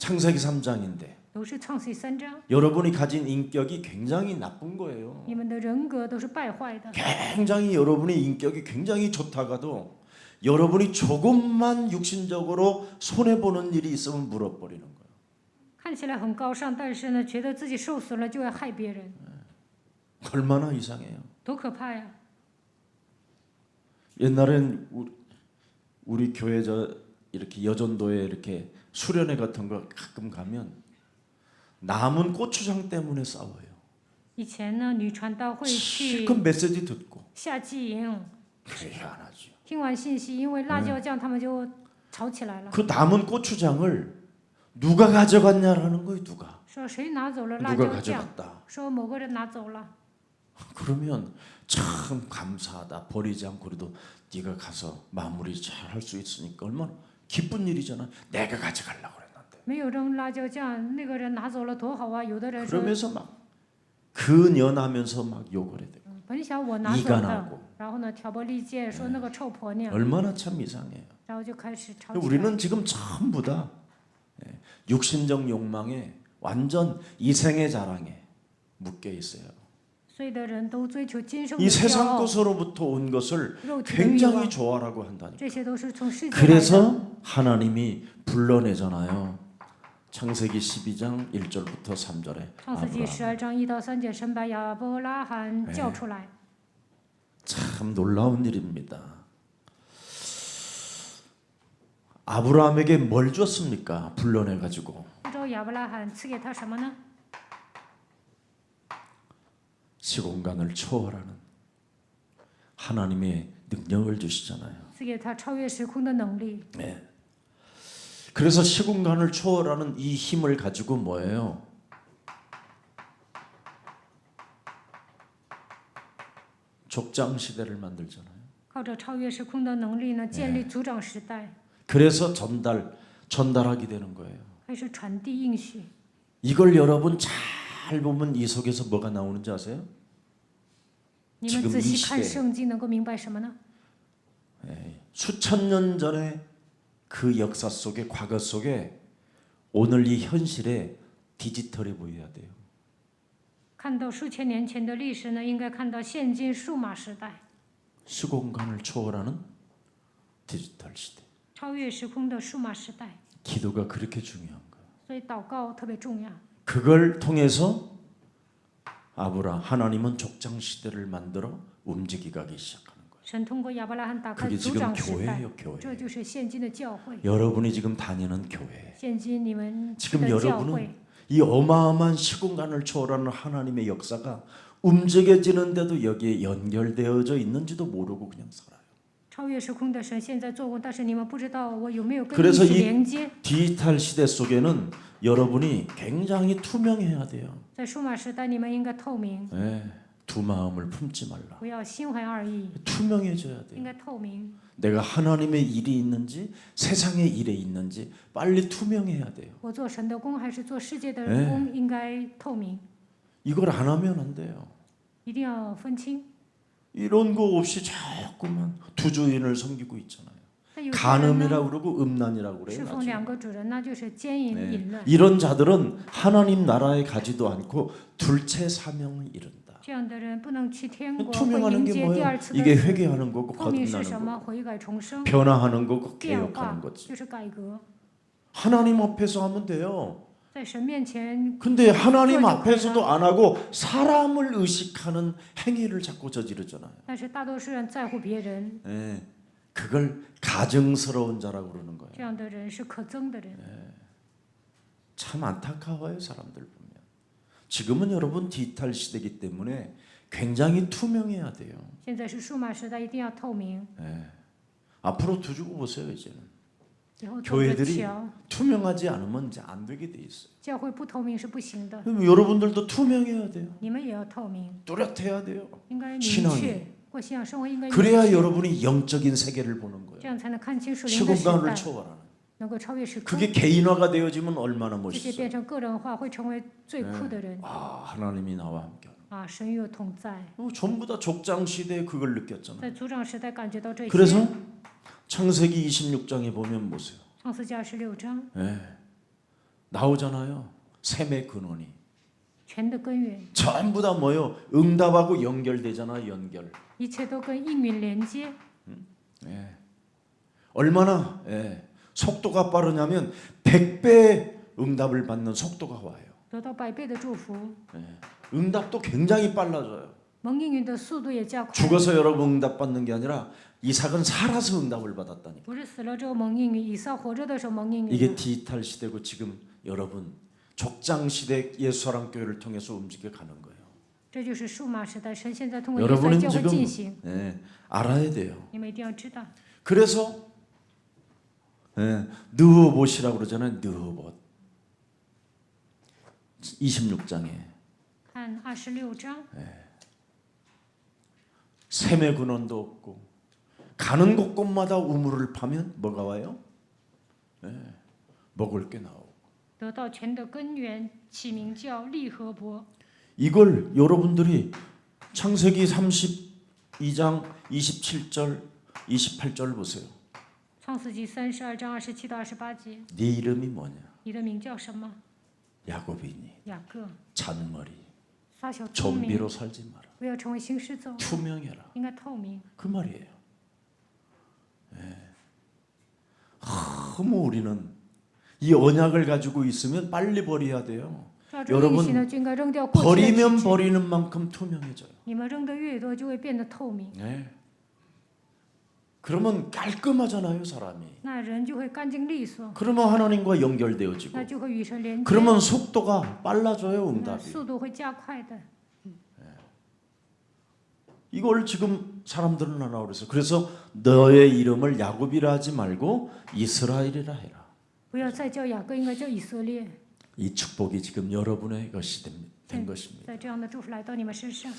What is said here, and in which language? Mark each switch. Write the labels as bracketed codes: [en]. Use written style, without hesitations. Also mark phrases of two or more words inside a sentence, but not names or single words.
[ko] 창세기 3장인데 [zh] 都是创世记3章， [ko] 여러분이 가진 인격이 굉장히 나쁜 거예요. [zh] 你们的人格都是败坏的。 [ko] 굉장히 여러분의 인격이 굉장히 좋다가도 여러분이 조금만 육신적으로 손해 보는 일이 있으면 물어버리는 거예요. [zh] 看起来很高尚，但是呢，觉得自己受损了就会害别人， [ko] 얼마나 이상해요. [zh] 多可怕呀！ [ko] 옛날엔 우리 교회 이렇게 여전도에 이렇게 수련회 같은 거 가끔 가면 남은 고추장 때문에 싸워요. [zh] 以前呢，女传道会去 [ko] 그 메시지 듣고 [zh] 夏季营， [ko] 희한하죠. [zh] 听完信息，因为辣椒酱，他们就吵起来了， [ko] 그 남은 고추장을 누가 가져갔냐라는 거예요. 누가 [zh] 说谁拿走了辣 [ko] 누가 [zh] 椒酱， [ko] 가져갔다. [zh] 说某个人拿走了。 [ko] 그러면 참 감사하다. 버리지 않고 그래도 네가 가서 마무리 잘 할 수 있으니까 얼마나 기쁜 일이잖아. 내가 가져가려고 그랬는데. [zh] 没有扔辣椒酱，那个人拿走了多好啊！有的人说， [ko] 그러면서 막 근연하면서 막 욕을 해요. [zh] 本想我拿走 [ko] 이가 [zh] 的， [ko] 나고 [zh] 然后呢挑拨离间，说那个臭婆娘， [ko] 얼마나 참 이상해요. [zh] 然后就开始吵起来。 [ko] 우리는 지금 전부 다 육신적 욕망에 완전 이생의 자랑에 묶여 있어요. [zh] 所有的人都追求今生的 [ko] 이 [zh] 骄 [ko] 세상 [zh] 傲， [ko] 것으로부터 온 것을 [zh] 肉体的欲 [ko] 굉장히 [zh] 望， [ko] 좋아라고 한다니까. [zh] 这些都是从世界来的。 [ko] 그래서 하나님이 불러내잖아요. 창세기 12장 1절부터 3절에 [zh] 创世纪12章1到3节，神把亚伯拉罕叫出来， [ko] 참 놀라운 일입니다. 아브라함에게 뭘 줬습니까? 불러내 가지고 [zh] 不知道亚伯拉罕赐给他什么呢？ [ko] 시공간을 초월하는 하나님의 능력을 주시잖아요. [zh] 赐给他超越时空的能力。 [ko] 네. 그래서 시공간을 초월하는 이 힘을 가지고 뭐예요? 족장 시대를 만들잖아요. [zh] 靠着超越时空的能力呢，建立族长时代， [ko] 그래서 전달하게 되는 거예요. [zh] 开始传递应许。 [ko] 이걸 여러분 잘 잘 보면 이 속에서 뭐가 나오는지 아세요? [zh] 你们 [ko] 지금 [zh] 仔 [ko] 이 [zh] 细看 [ko] 시대에 [zh] 圣经，能够明白什么呢？ [ko] 수천 년 전에 그 역사 속에 과거 속에 오늘 이 현실에 디지털이 보여야 돼요. [zh] 看到数千年前的历史呢，应该看到现今数码时代， [ko] 시공간을 초월하는 디지털 시대. [zh] 超越时空的数码时代。 [ko] 기도가 그렇게 중요한 거예요. [zh] 所以祷告特别重要。 [ko] 그걸 통해서 하나님은 족장 시대를 만들어 움직이기 시작하는 거예요. [zh] 神通过亚伯拉罕打开 [ko] 그게 [zh] 族 [ko] 지금 [zh] 长时代， [ko] 교회예요, 교회. [zh] 这就是现今的教会。 [ko] 여러분이 지금 다니는 교회. [zh] 现今你们 [ko] 지금 [zh] 的教 [ko] 여러분은 [zh] 会， [ko] 이 어마어마한 시공간을 초월하는 하나님의 역사가 움직여지는데도 여기에 연결되어져 있는지도 모르고 그냥 살아요. [zh] 超越时空的神现在做工，但是你们不知道我有没有跟 [ko] 그래서 [zh] 你一起 [ko] 이 [zh] 连接。 [ko] 디지털 시대 속에는 여러분이 굉장히 투명해야 돼요. [zh] 在数码时代，你们应该透明， [ko] 네, 두 마음을 품지 말라. [zh] 不要心怀二意， [ko] 투명해져야 [zh] 应 [ko] 돼요. [zh] 该透明。 [ko] 내가 하나님의 일이 있는지 세상의 일에 있는지 빨리 투명해야 돼요. [zh] 我做神的工还是做世界的哎工，应该透明， [ko] 이걸 안 하면 안 돼요. [zh] 一定要分清。 [ko] 이런 거 없이 자꾸만 두 주인을 섬기고 있잖아요. [zh] 但有些人 [ko] 간음이라고 [zh] 呢， [ko] 그러고 음란이라고 [zh] 侍 [ko] 그래요. [zh] 奉两个主人，那就是奸淫 [ko] 네. [zh] 淫乱。 [ko] 이런 자들은 하나님 나라에 가지도 않고 둘째 사명을 이룬다. [zh] 这样的人不能去天国，会 [ko] 투명하는 [zh] 迎 [ko] 게 [zh] 接第 [ko] 뭐예요? [zh] 二次的 [ko] 이게 [zh] 死。 [ko] 회개하는 거고 [zh] 透明是 [ko] 거듭나는 [zh] 什 [ko] 거고 [zh] 么？悔改重生， [ko] 변화하는 거고 [zh] 变 [ko] 개혁하는 [zh] 化 [ko] 거지. [zh] 就是改革。 [ko] 하나님 앞에서 하면 돼요. [zh] 在神面前， [ko] 근데 하나님 그러니까요. 앞에서도 안 하고 사람을 의식하는 행위를 자꾸 저지르잖아요. [zh] 但是大多数人在乎别人， [ko] 예, 그걸 가증스러운 자라고 그러는 거예요. [zh] 这样的人是可憎的人。 [ko] 참 안타까워요, 사람들 보면. 지금은 여러분 디지털 시대이기 때문에 굉장히 투명해야 돼요. [zh] 现在是数码时代，一定要透明。 [ko] 앞으로 두고 보세요, 이제는. [zh] 以后走着 [ko] 교회들이 [zh] 瞧， [ko] 투명하지 않으면 이제 안 되게 돼 있어요. [zh] 教会不透明是不行的， [ko] 그럼 여러분들도 투명해야 돼요. [zh] 你们也要透明， [ko] 뚜렷해야 돼요. [zh] 应该明 [ko] 신앙이 [zh] 确，过信仰生活应该明 [ko] 그래야 [zh] 确， [ko] 여러분이 영적인 세계를 보는 [zh] 这 [ko] 거예요. [zh] 样才能看清属灵的时 [ko] 시공간을 [zh] 代， [ko] 초월하는. [zh] 能够超越时空。 [ko] 그게 개인화가 되어지면 얼마나 [zh] 这些 [ko] 멋있어요. [zh] 变成个人化，会成为最酷的人 [ko] 아, 하나님이 나와 함께. [zh] 啊！神与我同在， [ko] 전부 다 족장 시대에 그걸 느꼈잖아요. [zh] 在族长时代感觉到这些。 [ko] 그래서 창세기 26장에 보면 보세요. [zh] 创世纪26章， [ko] 예. 나오잖아요. 샘의 근원이. [zh] 全的根源， [ko] 전부 다 뭐요? 응답하고 연결되잖아, 연결. [zh] 一切都跟应允连接。 [ko] 예. 얼마나 속도가 빠르냐면 100배 응답을 받는 속도가 와요. [zh] 得到100倍的祝福， [ko] 응답도 굉장히 빨라져요. [zh] 蒙应允的速度也加快。 [ko] 죽어서 여러분 응답 받는 게 아니라 이삭은 살아서 응답을 받았다니까. [zh] 不是死了之后蒙应允，以撒活着的时候蒙应允。 [ko] 이게 디지털 시대고 지금 여러분 족장 시대 예수사랑 교회를 통해서 움직여 가는 거예요. [zh] 这就是数码时代，神现在通过耶稣来 [ko] 여러분은 [zh] 教会 [ko] 지금 [zh] 进行， [ko] 알아야 돼요. [zh] 你们一定要知道。 [ko] 그래서 느흐봇이라고 그러잖아요. 느흐봇. 26장에 [zh] 看26章， [ko] 샘의 근원도 없고 가는 곳곳마다 우물을 파면 뭐가 와요? 먹을 게 나오고. [zh] 得到全的根源，起名叫利和伯。 [ko] 이걸 여러분들이 창세기 32장 27절 28절 보세요. [zh] 创世纪32章27到28节， [ko] 네 이름이 뭐냐? [zh] 你的名叫什么？ [ko] 야곱이니 [zh] 雅各， [ko] 잔머리 [zh] 撒小聪明， [ko] 좀비로 살지 마라. [zh] 不要成为行尸走肉， [ko] 투명해라. [zh] 应该透明。 [ko] 그 말이에요. 너무 우리는 이 언약을 가지고 있으면 빨리 버려야 돼요. [zh] 抓住应许呢，就应该扔掉过去的 [ko] 버리면 [zh] 体制。 [ko] 버리는 만큼 투명해져요. [zh] 你们扔的越多，就会变得透明， [ko] 네. 그러면 깔끔하잖아요, 사람이. [zh] 那人就会干净利索， [ko] 그러면 하나님과 연결되어지고 [zh] 那就会与神连接， [ko] 그러면 속도가 빨라져요, [zh] 那 [ko] 응답이. [zh] 速度会加快的。 [ko] 이걸 지금 사람들은 하나 그래서 너의 이름을 야곱이라 하지 말고 이스라엘이라 해라. [zh] 不要再叫雅各，应该叫以色列。 [ko] 이 축복이 지금 여러분의 것이 된 것입니다. [zh] 在这样的祝福来到你们身上，